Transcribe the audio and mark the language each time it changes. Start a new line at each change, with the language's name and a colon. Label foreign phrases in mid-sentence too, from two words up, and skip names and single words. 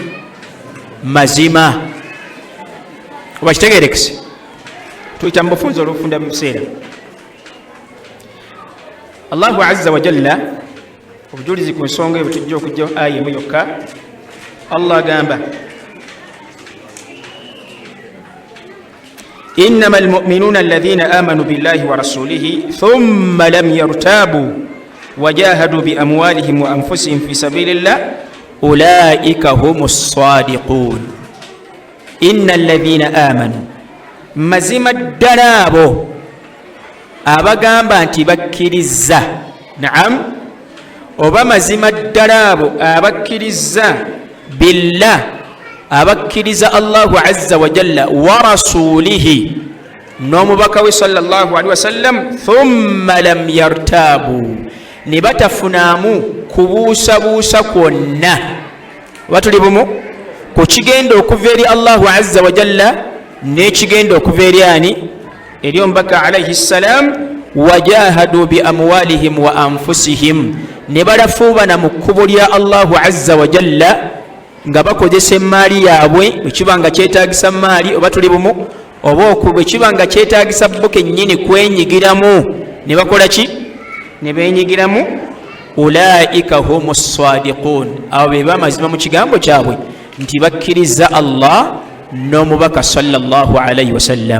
Ganda: Mazima. Oba kitegeerekese? Tuyita mu bufunze olw'okufunda mu biseera.
Arabic: الله عز وجل
Ganda: obujulizi ku nsonga eyo tujja okujja aya emu yokka. Allah agamba
Arabic: إنما المؤمنون الذين آمنوا بالله ورسوله ثم لم يرتابوا وجاهدوا بأموالهم وأنفسهم في سبيل الله أولئك هم الصادقون. إن الذين آمنوا,
Ganda: mazima ddala abo abagamba nti bakkiriza, naam, oba mazima ddala abo abakkiriza billah, abakkiriza
Arabic: الله عز وجل ورسوله,
Ganda: n'omubaka we
Arabic: صلى الله عليه وسلم ثم لم يرتابوا,
Ganda: ne batafunamu kubuusabuusa kwonna. Batuli bumu ku kigenda okuva eri
Arabic: الله عز وجل
Ganda: n'ekigenda okuva eri ani? Eri omubaka
Arabic: عليه السلام. وجاهدوا بأموالهم وأنفسهم,
Ganda: ne balafuubana mu kkubo lya
Arabic: الله عز وجل
Ganda: nga bakozesa emmaali yaabwe bwe kiba nga kyetaagisa maali. Oba tuli bumu? Oba bwe kiba nga kyetaagisa bo kennyini kwenyigiramu, ne bakola ki? Ne beenyigiramu.
Arabic: أولئك هم الصادقون,
Ganda: abo be bamazima mu kigambo kyabwe nti bakkiriza Allah n'omubaka
Arabic: صلى الله عليه وسلم.